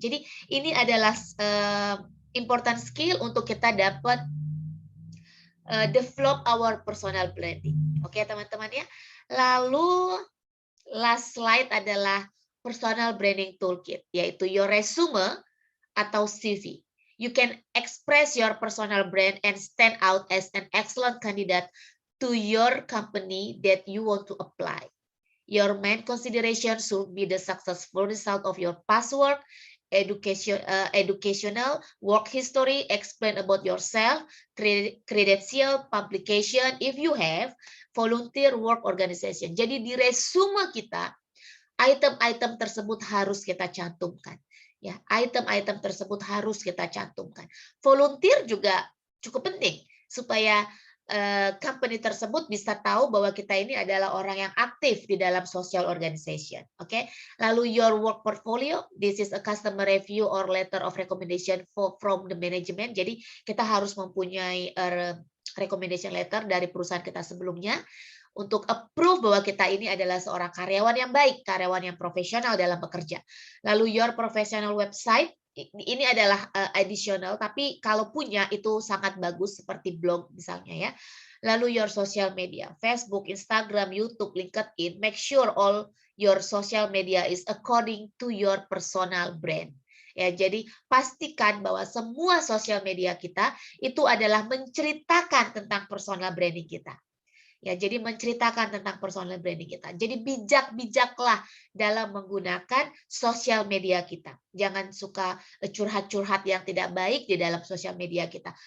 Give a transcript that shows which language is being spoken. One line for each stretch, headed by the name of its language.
Indonesian: Jadi ini adalah
English: important skill
Indonesian: untuk kita dapat
English: develop our personal branding.
Indonesian: Oke, teman-teman ya. Lalu last slide adalah personal branding toolkit, yaitu
English: your resume
Indonesian: atau CV.
English: You can express your personal brand and stand out as an excellent candidate to your company that you want to apply. Your main consideration should be the successful result of your past work, educational, work history, explain about yourself, credential, publication, if you have, volunteer work organization.
Indonesian: Jadi di resume kita, item-item tersebut harus kita cantumkan. Ya, item-item tersebut harus kita cantumkan. Volunteer juga cukup penting supaya company tersebut bisa tahu bahwa kita ini adalah orang yang aktif di dalam social organization. Oke. Lalu
English: your work portfolio, this is a customer review or letter of recommendation from the management.
Indonesian: Jadi kita harus mempunyai recommendation letter dari perusahaan kita sebelumnya untuk approve bahwa kita ini adalah seorang karyawan yang baik, karyawan yang profesional dalam bekerja. Lalu
English: your professional website,
Indonesian: ini adalah additional, tapi kalau punya itu sangat bagus seperti blog misalnya ya. Lalu
English: your social media, Facebook, Instagram, YouTube, LinkedIn, make sure all your social media is according to your personal brand.
Indonesian: Ya, jadi pastikan bahwa semua sosial media kita itu adalah menceritakan tentang personal branding kita. Ya, jadi menceritakan tentang personal branding kita. Jadi bijak-bijaklah dalam menggunakan sosial media kita. Jangan suka curhat-curhat yang tidak baik di dalam sosial media kita.